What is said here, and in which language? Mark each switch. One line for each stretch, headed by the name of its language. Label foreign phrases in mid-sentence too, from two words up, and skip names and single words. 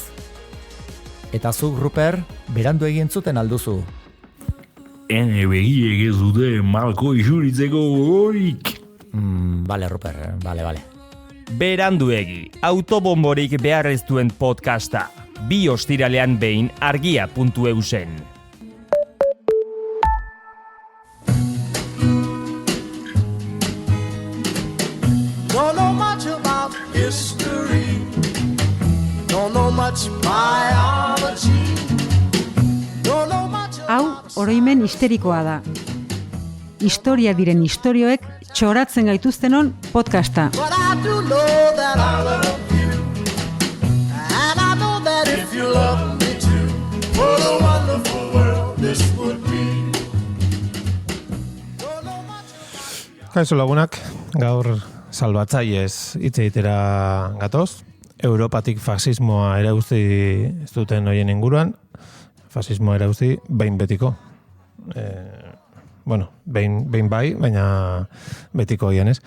Basque: Eta zuk, Ruper, beranduegi entzuten alduzu. Ene begiek ez dute malko isuritzeko horik. Bale, Ruper, bale. Beranduegi, autobomborik behar ez duen podcasta. 2 ostiralean behin argia.eusen.
English: Don't know much about history. Don't know much biology. Don't know much
Basque: Hau, oroimen histerikoa da. Historia diren istorioek txoratzen gaituztenon podcasta.
English: But I do know that I love you. And I know that if you love me too, what a wonderful world this would be. Don't know much.
Basque: Kaixo lagunak, gaur salbatzaiez hitz egitera gatoz. Europatik fasismoa erauzti ez duten hoien inguruan. Fasismoa erauzti behin betiko. Behin bai, baina betiko hoien ez.